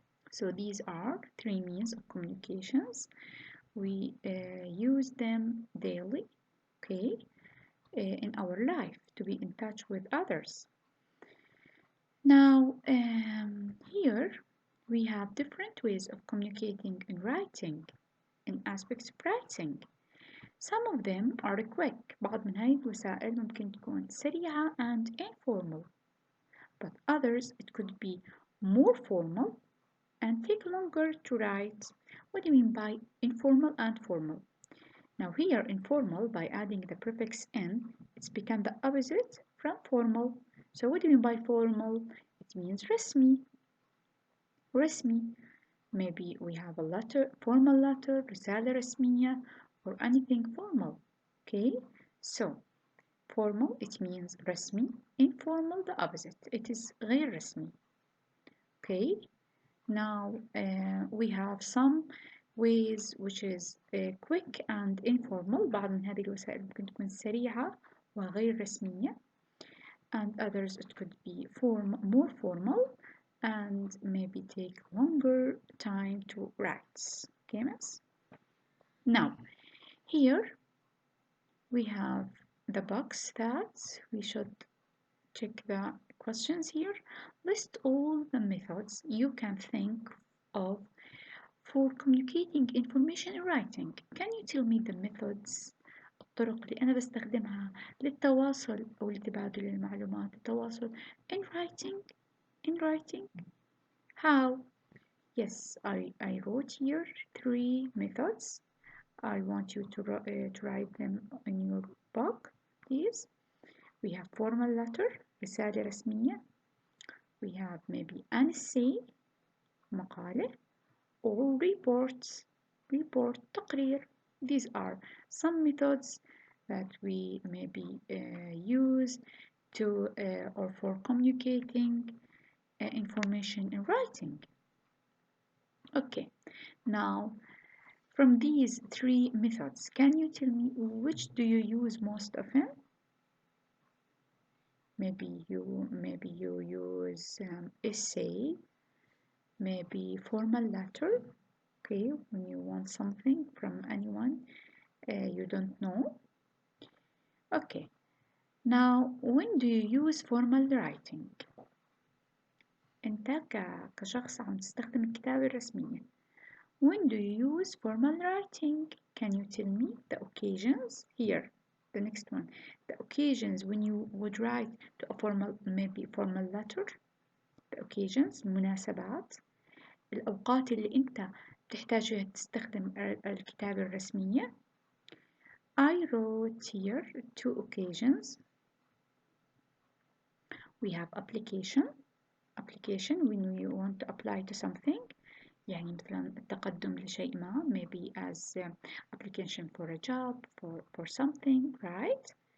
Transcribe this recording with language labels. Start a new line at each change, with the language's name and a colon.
English: So these are three means of communications. We use them daily, okay, in our life to be in touch with others. Now, here we have different ways of communicating in writing, in aspects of writing. Some of them are quick.
Arabic: بعض من هاي الوسائل ممكن تكون سريعة
English: and informal. But others, it could be more formal and take longer to write. What do you mean by informal and formal? Now here, informal, by adding the prefix in, it's become the opposite from formal. So what do you mean by formal? It means
Arabic: رسمي. رسمي.
English: Maybe we have a letter, formal letter,
Arabic: رسالة رسمية,
English: or anything formal. Okay? So, formal, it means
Arabic: رسمي.
English: Informal, the opposite. It is
Arabic: غير رسمي.
English: Okay? Now, we have some ways which is quick and informal.
Arabic: بعض من هذه الوسائل ممكن تكون سريعة وغير رسمية.
English: And others it could be more formal and maybe take longer time to write. Okay, miss? Now, here we have the box that we should check the questions here. List all the methods you can think of for communicating information in writing. Can you tell me the methods,
Arabic: الطرق اللي أنا بستخدمها للتواصل أو لتبادل المعلومات، التواصل
English: in writing? How? Yes, I wrote here three methods. I want you to write them in your book, please. We have formal letter,
Arabic: رسالة رسمية.
English: We have maybe an essay,
Arabic: مقالة,
English: or reports,
Arabic: تقرير.
English: These are some methods that we maybe use to or for communicating information in writing. Okay, now from these three methods, can you tell me which do you use most often? Maybe you use essay, maybe formal letter. Okay, when you want something from anyone you don't know. Okay, now when do you use formal writing?
Arabic: انت كشخص عم تستخدم الكتابة الرسمية.
English: When do you use formal writing? Can you tell me the occasions? Here, the next one. The occasions when you would write to a formal, maybe formal letter. The occasions,
Arabic: المناسبات. الأوقات اللي أنت تحتاج تستخدم الكتابة الرسمية.
English: I wrote here two occasions. We have application when you want to apply to something.
Arabic: يعني مثلا التقدم لشيء ما,
English: maybe as application for a job, for something, right?